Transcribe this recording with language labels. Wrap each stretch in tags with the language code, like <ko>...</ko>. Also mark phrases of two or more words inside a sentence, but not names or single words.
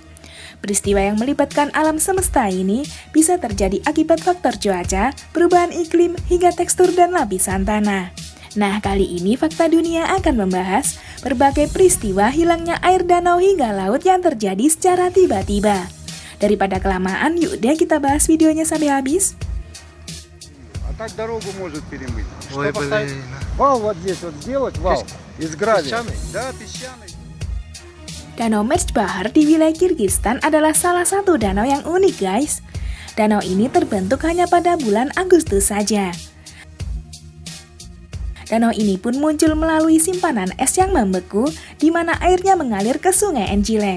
<id>Peristiwa yang melibatkan alam semesta ini bisa terjadi akibat faktor cuaca, perubahan iklim, hingga tekstur dan lapisan tanah. Nah, kali ini Fakta Dunia akan membahas berbagai peristiwa hilangnya air danau hingga laut yang terjadi secara tiba-tiba. Daripada kelamaan, yuk deh kita bahas videonya sampai habis. А так дорогу может перемыть. Ой,</id> <ru>Что поставить? блин. Вал вот здесь вот сделать, вал из гравия. Песчаный? Да, песчаный.</ru> <id>Danau Merchbahar di wilayah Kirgistan adalah salah satu danau yang unik, guys. Danau ini terbentuk hanya pada bulan Agustus saja. Danau ini pun muncul melalui simpanan es yang membeku, di mana airnya mengalir ke sungai Encilek.</id>